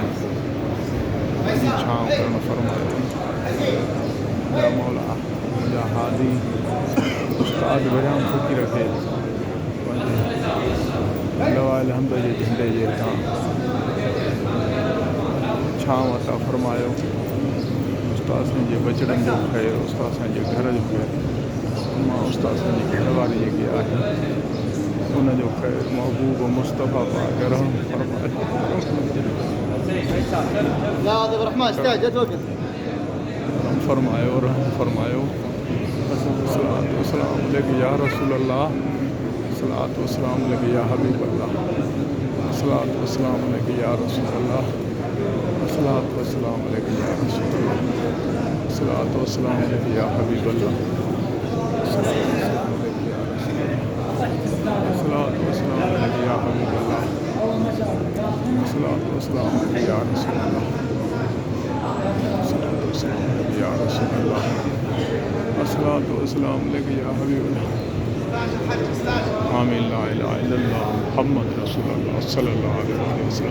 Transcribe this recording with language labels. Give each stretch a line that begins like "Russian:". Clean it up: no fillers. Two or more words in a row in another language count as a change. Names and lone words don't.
Sindhi: छांव करणु फरमायो मुंहिंजा मौला मुंहिंजा हादी उस्ताद वरियाम फ़क़ीर खे लवाइल हमद जे झंडे जे हितां छांव अता फरमायो उस्ताद साईं जे बचड़नि जो ख़ैरु उस्ताद साईं जे घर जो ख़ैरु मां उस्ताद साईं जी घरवारी जेकी आहे उनजो ख़ैरु महबूब मुस्तफ़ा पाक रहम फरमायो
Arabic: يا عبد الرحمن استعجل وقت
Sindhi: करम फरमायो, रहम फरमायो।
Arabic: صلاة وسلام عليك يا رسول الله، صلاة وسلام عليك يا حبيب الله، صلاة وسلام عليك يا رسول الله، صلاة وسلام عليك يا رسول الله، صلاة وسلام عليك يا حبيب الله, صلاة وسلام عليك يا حبيب الله، صلاة وسلام عليك يا رسول الله، صلاة وسلام عليك يا رسول الله، صلاة وسلام عليك يا حبيب الله. आमीन। لا إله إلا الله محمد رسول الله صلى الله عليه وسلم.